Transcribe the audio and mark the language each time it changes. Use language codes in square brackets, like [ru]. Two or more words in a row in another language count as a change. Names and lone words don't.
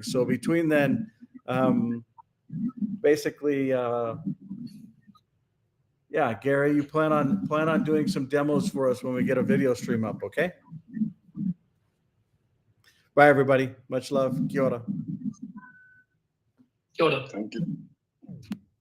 [en] So between then, basically, yeah, Gary, you plan on doing some demos for us when we get a video stream up, okay? Bye, everybody. Much love. [mi] Kia ora. Kia ora. [en] Thank you.